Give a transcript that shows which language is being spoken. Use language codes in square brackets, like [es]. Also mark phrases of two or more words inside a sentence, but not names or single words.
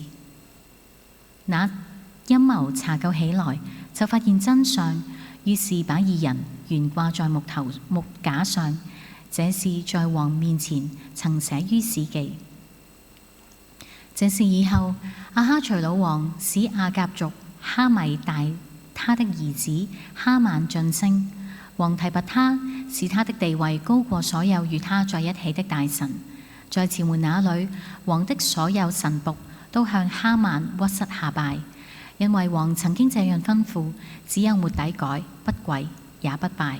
[zh] 那陰謀查究起來，就發現真相，於是把二人懸掛在木架上。這事在王面前曾寫於史記。這事以後，亞哈隨魯王使亞甲族哈米大他的兒子哈曼晉升，王提拔他，使他的地位高過所有與他在一起的大臣。在朝門那裏，王的所有臣僕都向哈曼屈膝下拜，因為王曾經這樣吩咐，只有末底改不跪也不拜。